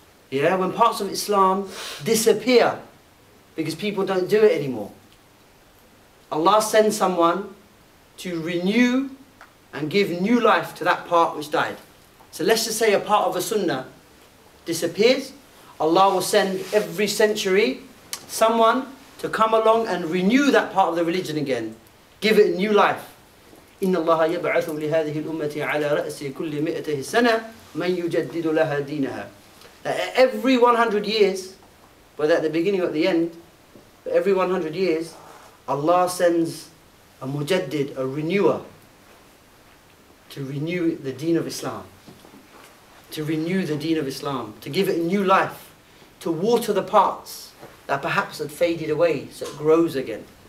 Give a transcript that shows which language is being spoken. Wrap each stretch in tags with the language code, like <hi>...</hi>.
<en>Yeah, when parts of Islam disappear because people don't do it anymore, Allah sends someone to renew and give new life to that part which died. So let's just say a part of a sunnah disappears, Allah will send every century someone to come along and renew that part of the religion again, give it new life.</en> <ar>إن الله يبعث لهذه الأمة على رأس كل 100 سنة من يجدد لها دينها.</ar> <en>Every 100 years, whether at the beginning or at the end, but every 100 years, Allah sends a mujaddid, a renewer, to renew the deen of Islam. To renew the deen of Islam, to give it new life, to water the parts that perhaps had faded away so it grows again.</en>